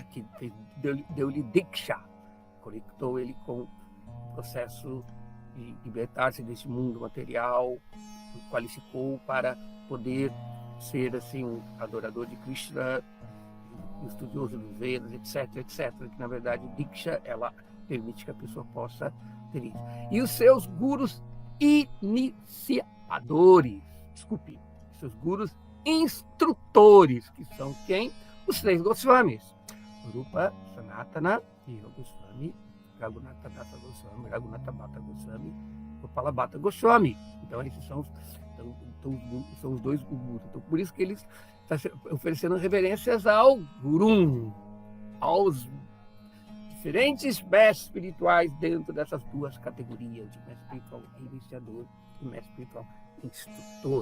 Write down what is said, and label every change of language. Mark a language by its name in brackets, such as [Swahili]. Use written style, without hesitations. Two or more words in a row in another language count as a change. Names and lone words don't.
[Portuguese] Que deu-lhe Diksha, conectou ele com o processo de libertar-se desse mundo material, o qualificou para poder ser assim um adorador de Krishna, um estudioso dos Vedas, etc. Que na verdade Diksha, ela permite que a pessoa possa ter isso. E os seus gurus iniciadores, seus gurus instrutores, que são quem? Os 3 Goswamis. Rupa, Sanatana, Yoga Goswami, Raghunatha Dasa Goswami, Raghunatha Bhatta Goswami, Gopala Bhatta Goswami. Então, esses são os 2 gurus. Então, por isso que eles estão oferecendo reverências ao Guru, aos diferentes mestres espirituais dentro dessas 2 categorias, de mestre espiritual iniciador e mestre espiritual instrutor.